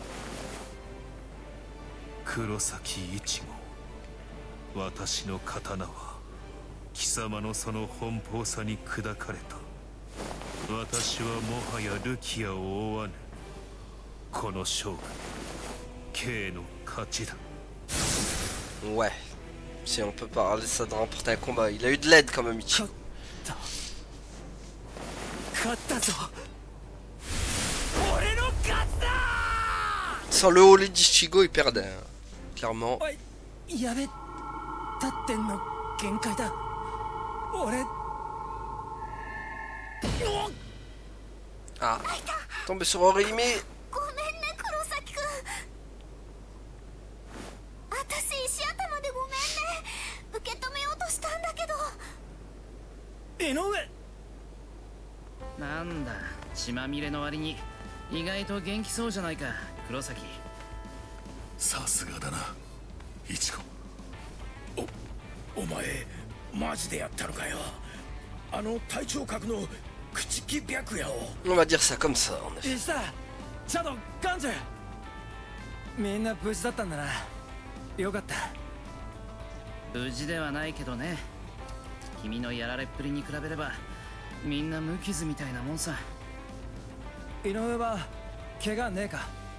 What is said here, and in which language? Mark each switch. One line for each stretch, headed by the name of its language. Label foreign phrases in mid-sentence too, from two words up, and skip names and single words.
Japanese: 黒崎一護、私の刀は貴様のその奔放さに砕かれた。私はもはやルキアを追わぬ。この勝負、Kの勝ちだ。
French: Ouais. Si on peut parler ça de remporter un combat. Il a eu de l'aide quand même, Ichigo. Sans le haut d'Ichigo, il perdait. Hein. Clairement. Ah, tombé sur Orihime.
Japanese: 私石頭でごめんね。受け止めようとしたんだけど。井上、なんだ血まみれの割に意外と元気そうじゃないか黒崎。さすがだなイチコ。お前マジでやったのかよ。あの隊長格の口木白夜を。
French: On va dire ça comme ça, en effet.
Japanese: 石田、チャド、ガンジュ、みんな無事だったんだな。よかった。無事ではないけどね。君のやられっぷりに比べればみんな無傷みたいなもんさ。井上は怪我ねえか？